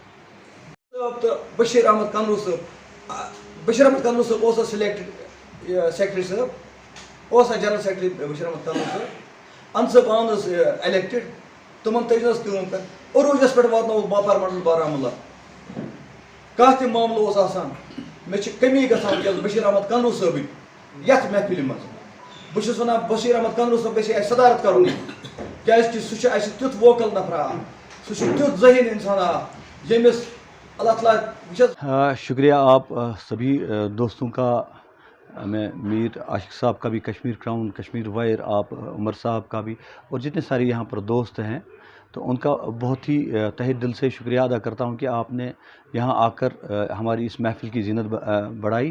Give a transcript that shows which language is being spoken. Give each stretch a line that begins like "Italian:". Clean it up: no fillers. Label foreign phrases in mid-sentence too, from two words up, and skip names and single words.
Kashmiri: صٲب تہٕ بشیٖر احمد کنروٗ صٲب بشیٖر احمد کنروٗ صٲب اوس
English: selected secretary
Kashmiri: صٲب اوس
English: general secretary
Kashmiri: بشیٖر احمد کنروٗ صٲب ان صٲب آن حظ الیکٹِڈ تِمن تٔج حظ کٲم کران عروٗجس پٮ۪ٹھ واتنووُکھ باپار منڈل بارہمولہ کانٛہہ تہِ معاملہٕ اوس آسان مےٚ چھِ کٔمی گژھان وٕنکیٚس بشیٖر احمد کنروٗ صٲبٕنۍ یتھ محفِلہِ منٛز بہٕ چھُس ونان بشیٖر احمد کنروٗ صٲب گژھِ اَسہِ صدارت کرُن کیٛازِ کہِ سُہ چھُ اَسہِ تیُتھ ووکل نفرا سُہ چھُ تیُتھ ذہیٖن انسانا ییٚمِس اللہ تعالیٰ
Urdu: شکریہ آپ سبھی دوستوں کا میں میر عاشق صاحب کا بھی کشمیر کراؤن کشمیر وائر آپ عمر صاحب کا بھی اور جتنے سارے یہاں پر دوست ہیں تو ان کا بہت ہی تہہ دل سے شکریہ ادا کرتا ہوں کہ آپ نے یہاں آ کر ہماری اس محفل کی زینت بڑھائی.